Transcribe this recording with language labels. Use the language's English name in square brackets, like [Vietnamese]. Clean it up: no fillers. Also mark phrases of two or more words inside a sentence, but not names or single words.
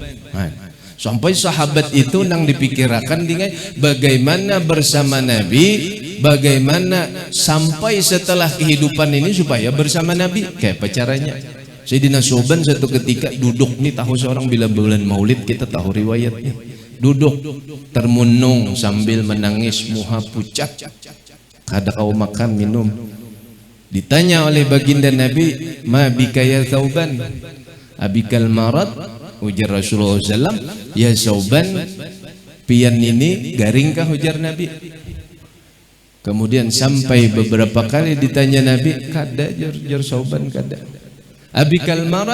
[Banjar] Sampai sahabat itu nang dipikirkan dengan bagaimana bersama Nabi, bagaimana sampai setelah kehidupan ini supaya bersama Nabi kayak apa caranya. Sayyidina Thauban satu ketika duduk nih tahu seorang bila bulan Maulid kita tahu riwayatnya. Duduk termenung sambil menangis muha pucat. Kada kau makan minum. Ditanya oleh baginda Nabi, [Arabic] ma bika ya Thauban? Abikal marad? [Banjar] Ujar Rasulullah SAW, [Arabic] ya Thauban, [Banjar] pian ini garingkah ujar Nabi? Kemudian sampai beberapa kali ditanya Nabi, kada jar Thauban kada. [Arabic] Abikal marad?